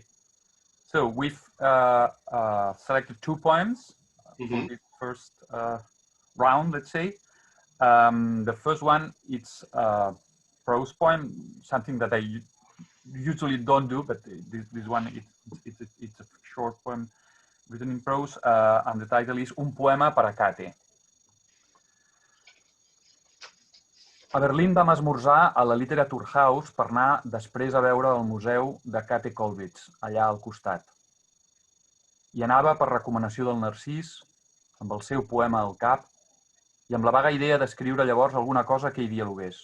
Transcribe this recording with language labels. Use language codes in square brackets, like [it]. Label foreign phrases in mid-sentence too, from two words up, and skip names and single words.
[en] So we've selected 2 poems for this first round, let's say. The first one, it's a prose poem, something that I usually don't do, but this one, it's a short poem written in prose, and the title is Un poema para Cate. [ca] A Berlín vam esmorzar a la Literature House per anar després a veure el museu de Kate Kollwitz, allà al costat. Hi anava per recomanació del Narcís, amb el seu poema al cap, i amb la vaga idea d'escriure llavors alguna cosa que hi dialogués.